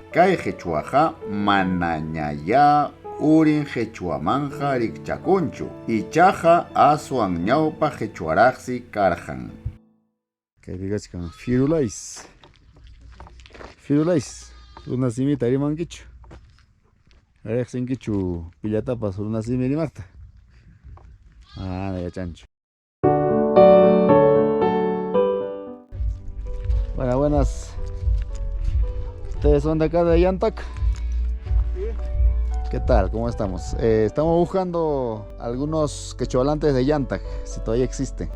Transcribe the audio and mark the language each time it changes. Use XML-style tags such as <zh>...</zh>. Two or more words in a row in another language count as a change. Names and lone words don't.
<qu>Kay qhechuaqa manañaya urin qhechuamanja rikchakunchu. Ichaqa aswan ñawpa qhechuaraqsi karqan. Kaypi kachkan Firulais. Firulais. Runasimita rimankichu. Riqsinkichu pillatapas runasimi rimaqta.</qu> <es>Ah, ya chancho. Buenas. ¿Ustedes son de acá de Yantac? ¿Qué tal? ¿Cómo estamos? Estamos buscando algunos quechohablantes de Yantac, si todavía existen.</es>